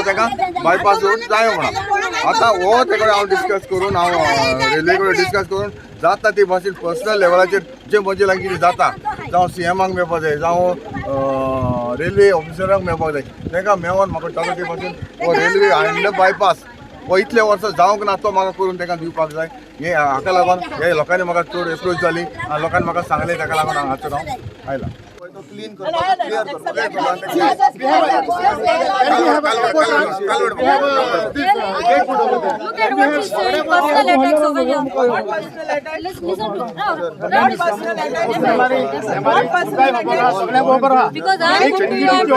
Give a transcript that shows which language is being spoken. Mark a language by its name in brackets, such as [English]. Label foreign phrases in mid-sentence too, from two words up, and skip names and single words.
[Konkani] ताका बायपास रोड जायो म्हणून आतां हो तेका हांव डिस्कस करून हांव रेल्वे कडेन डिस्कस करून जाता ती भाशेन पर्सनल लेवलाचेर जे म्हजे लागीं कितें जाता जावं CMाक मेळपाक जाय जावं रेल्वे ऑफिसरांक मेळपाक जाय तांकां मेळोन म्हाका ताका ते भाशेन हो रेल्वे [English] under bypass [Konkani] हो इतले वर्सां जावंक ना तो म्हाका करून तांकां दिवपाक जाय हे हाका लागून हे लोकांनी म्हाका चड एप्रोच जाली आनी लोकांनी म्हाका सांगलें ताका लागून हांगासर हांव आयलां. क्लीन करतो क्लिअर करतो [English] Look at what she's saying, personal attacks over here. Because I am going to you, I am